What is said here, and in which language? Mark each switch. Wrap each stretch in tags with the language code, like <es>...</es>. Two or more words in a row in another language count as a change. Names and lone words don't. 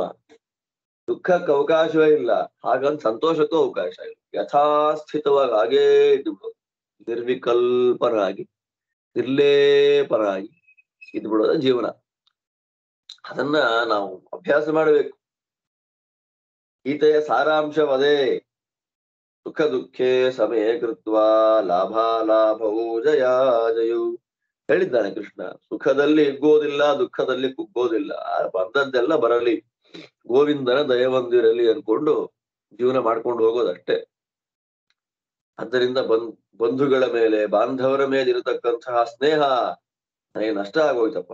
<kn>ದುಃಖಕ್ಕೆ ಅವಕಾಶವೇ ಇಲ್ಲ, ಹಾಗಂತ ಸಂತೋಷಕ್ಕೂ ಅವಕಾಶ ಇಲ್ಲ. ಯಥಾಸ್ಥಿತವಾಗಿ ಹಾಗೇ ಇದ್ಬಿಡೋದು, ನಿರ್ವಿಕಲ್ಪರಾಗಿ ನಿರ್ಲೇಪರಾಗಿ ಇದ್ಬಿಡೋದ ಜೀವನ. ಅದನ್ನ ನಾವು ಅಭ್ಯಾಸ ಮಾಡಬೇಕು. ಗೀತೆಯ ಸಾರಾಂಶವದೇ.</kn> <sa>ಸುಖ ದುಃಖೇ ಸಮೇ ಕೃತ್ವ ಲಾಭಾಲಾಭವು ಜಯಾ ಜಯು ಹೇಳಿದ್ದಾನೆ ಕೃಷ್ಣ.</sa> <kn>ಸುಖದಲ್ಲಿ ಹಿಗ್ಗೋದಿಲ್ಲ, ದುಃಖದಲ್ಲಿ ಕುಗ್ಗೋದಿಲ್ಲ, ಬಂದದ್ದೆಲ್ಲ ಬರಲಿ, ಗೋವಿಂದನ ದಯವೊಂದಿರಲಿ ಅನ್ಕೊಂಡು ಜೀವನ ಮಾಡ್ಕೊಂಡು ಹೋಗೋದಷ್ಟೇ. ಆದ್ದರಿಂದ ಬಂಧುಗಳ ಮೇಲೆ, ಬಾಂಧವರ ಮೇಲೆ ಇರತಕ್ಕಂತಹ ಸ್ನೇಹ ನನಗೆ ನಷ್ಟ ಆಗೋಯ್ತಪ್ಪ.</kn>